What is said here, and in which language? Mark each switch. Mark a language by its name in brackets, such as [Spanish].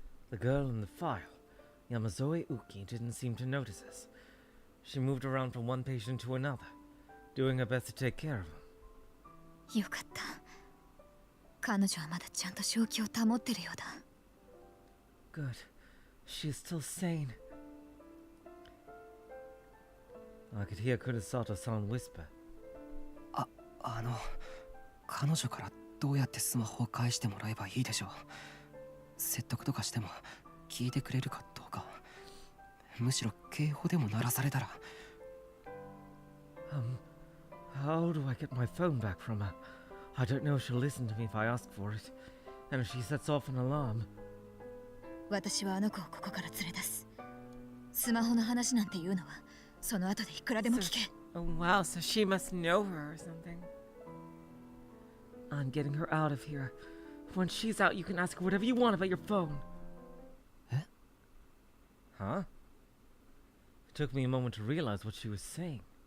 [English] The girl in the file, Yamazoe Uki, didn't seem to notice us. She moved around from one patient to another, doing her best to take care of him. [Japanese] よかった。彼女はまだちゃんと正気を保ってるようだ。 [English] Good. She's still sane. I could hear Kurosato-san whisper. [Japanese] 彼女からどうやってスマホを返してもらえばいいでしょう。説得とかしても聞いてくれるかどうか。むしろ警報でも鳴らされたら。 [English] How do I get my phone back from her? I don't know if she'll listen to me if I ask for it. And if she sets off an alarm. [Japanese] 私はあの子をここから連れ出す。スマホの話なんて言うのはその後でいくらでも聞け。 [English] Oh wow, so she must know her or something. I'm getting her out of here. When she's out, you can ask her whatever you want about your phone. Eh? Huh? It took me a moment to realize what she was saying.